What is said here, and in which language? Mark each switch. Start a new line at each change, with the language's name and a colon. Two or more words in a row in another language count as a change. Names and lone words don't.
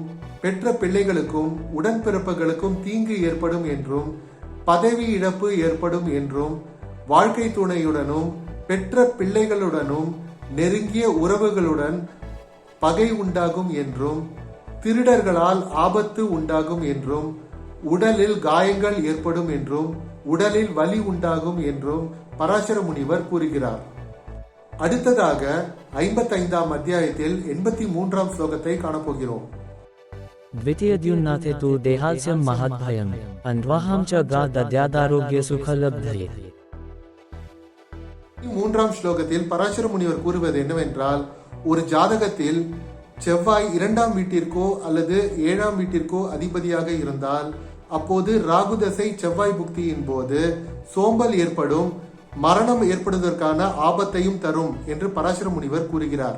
Tamil: பெற்ற பிள்ளைகளுக்கும் உடன்பிறப்புகளுக்கும் தீங்கு ஏற்படும் என்றும், பதவி இழப்பு ஏற்படும் என்றும், வாழ்க்கை துணையுடனும் பெற்ற பிள்ளைகளுடனும் நெருங்கிய உறவுகளுடன் பகை உண்டாகும் என்றும், திருடர்களால் ஆபத்து உண்டாகும் என்றும், உடலில் காயங்கள் ஏற்படும் என்றும், உடலில் வலி உண்டாகும் என்றும் பராசர முனிவர் கூறுகிறார். அடுத்ததாக 55ஆம் அத்தியாயத்தில் 83ஆம் ஸ்லோகத்தை காணப்போகிறோம்.
Sanskrit: द्वितीयद्युन्नाथे तु देहास्यं महद्भयम् अन्वाहं च गा दद्यादारोग्य सुखलब्धये.
Tamil: 3ஆம் ஸ்லோகத்தில் பராசர முனிவர் கூறுவது என்னவென்றால், ஒரு ஜாதகத்தில் செவ்வாய் 2ஆம் வீட்டிற்கோ அல்லது 7ஆம் வீட்டிற்கோ அதிபதியாக இருந்தால் அப்போது ராகு தசை செவ்வாய் புக்தியின் போது சோம்பல் ஏற்படும், மரணம் ஏற்படுவதற்கான ஆபத்தையும் தரும் என்று பராசர முனிவர் கூறுகிறார்.